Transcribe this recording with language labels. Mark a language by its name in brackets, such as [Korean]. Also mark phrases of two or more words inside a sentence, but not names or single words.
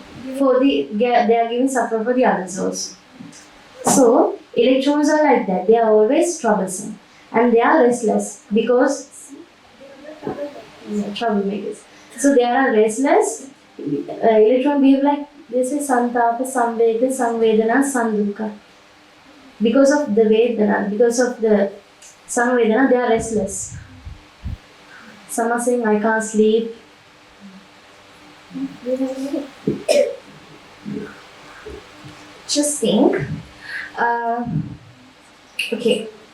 [English] they are giving suffer for the others also. So electrons are like that. They are always troublesome and they are restless because troublemakers. So they are restless. Electron behave like this is [Pali] santapa, samvega, samvedana, sandukha. [English] Because of the vedana, because of the samvedana, they are restless. Some are saying, I can't sleep. Just think. Okay.